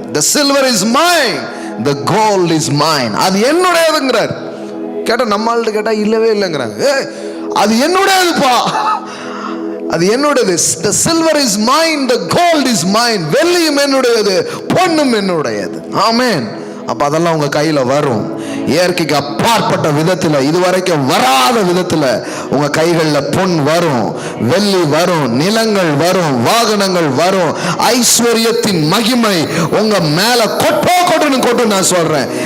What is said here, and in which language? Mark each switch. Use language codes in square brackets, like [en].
[en] The silver is mine, the gold is mine. [ta] அது என்னுடையதுங்கிறார். கேட்டா நம்மள்ட்ட கேட்டா இல்லவே இல்லைங்கிறாங்க. அது என்னுடையதுப்பா, அது என்னுடையது. [en] The silver is mine, the gold is mine. [ta] வெள்ளியும் என்னுடையது, பொன்னும் என்னுடையது. ஆமென். அப்ப அதெல்லாம் உங்க கையில வரும். இயற்கைக்கு அப்பாற்பட்ட விதத்துல, இதுவரைக்கும் வராத விதத்துல உங்க கைகளில் பொன் வரும், வெள்ளி வரும், நிலங்கள் வரும், வாகனங்கள் வரும். ஐஸ்வர்யத்தின் மகிமை உங்க மேல கொட்டு நான் சொல்றேன்.